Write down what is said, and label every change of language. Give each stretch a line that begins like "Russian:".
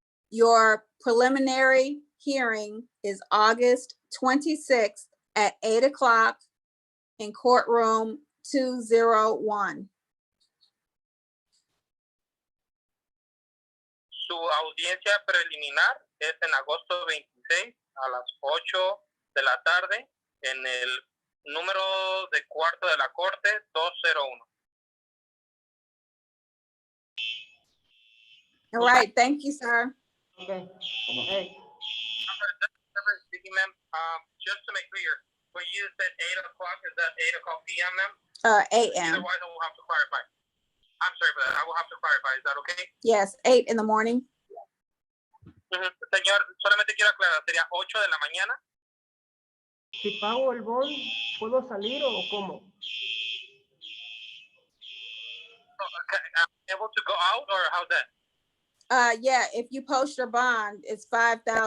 English: Your preliminary hearing is August 26th at 8 o'clock in courtroom 201.
Spanish: Su audiencia preliminar es en agosto 26 a las 8 de la tarde en el número de cuarto de la corte 201.
English: All right, thank you, sir. Okay. Hey, Speaking, ma'am, just to make clear, when you said 8 o'clock, is that 8 o'clock p.m., ma'am? AM. Otherwise, I will have to clarify. I'm sorry for that. I will have to clarify. Is that okay? Yes, 8 in the morning.
Spanish: Señor, solamente quiero aclarar, ¿sería 8 de la mañana? si pago el bond, ¿puedo salir o cómo?
English: Able to go out or how's that? Yeah, if you post your bond, it's $5,000.